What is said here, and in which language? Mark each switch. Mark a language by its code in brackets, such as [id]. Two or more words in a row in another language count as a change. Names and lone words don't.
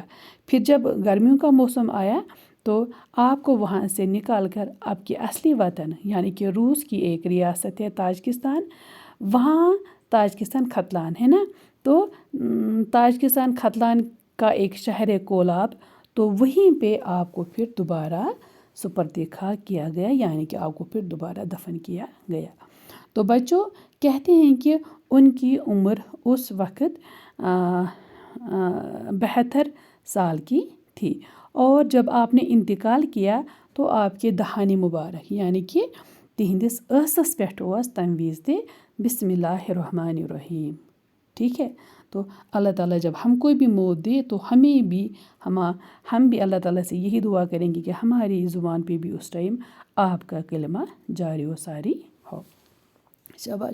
[ur] پھر جب گرمیوں کا موسم آیا تو آپ کو وہاں سے نکال کر آپ کے اصلی وطن یعنی کہ روس کی ایک ریاست ہے تاجکستان، وہاں تاجکستان ختلان ہے نا، تو تاجکستان ختلان کا ایک شہر ہے کولاب، تو وہیں پہ آپ کو پھر دوبارہ سپرد خاک کیا گیا، یعنی کہ آپ کو پھر دوبارہ دفن کیا گیا۔ تو بچوں کہتے ہیں کہ ان کی عمر اس وقت 72 سال کی تھی، اور جب آپ نے انتقال کیا تو آپ کے دہانی مبارک یعنی کہ [ks] تہندس ٲسس پٮ۪ٹھ اوس تمہِ وِزِ تہِ [ar] بسم اللہ الرحمن الرحیم۔ [ur] ٹھیک ہے، تو اللہ تعالیٰ جب ہم کو بھی موت دے تو ہم بھی اللہ تعالیٰ سے یہی دعا کریں گے کہ ہماری زبان پہ بھی اس ٹائم آپ کا کلمہ جاری و ساری ہو۔ شاباش۔